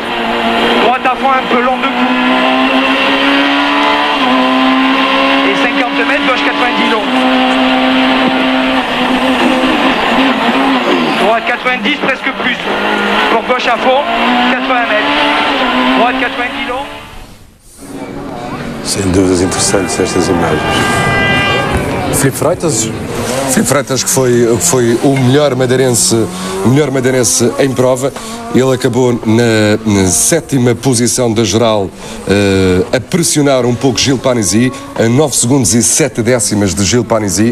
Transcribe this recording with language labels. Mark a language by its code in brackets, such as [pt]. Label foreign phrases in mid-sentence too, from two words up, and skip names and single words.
[fr] Droite à fond un peu long de coup. Et 50 mètres, gauche 90 long. Droite 90 presque plus. Pour gauche à fond, 80 mètres. Droite 90 long. [pt] Sem dúvidas interessantes estas imagens. Filipe Freitas, que foi o melhor madeirense em prova. Ele acabou na 7ª posição da geral, a pressionar um pouco Gilles Panizzi, a 9 segundos e 7 décimas de Gilles Panizzi.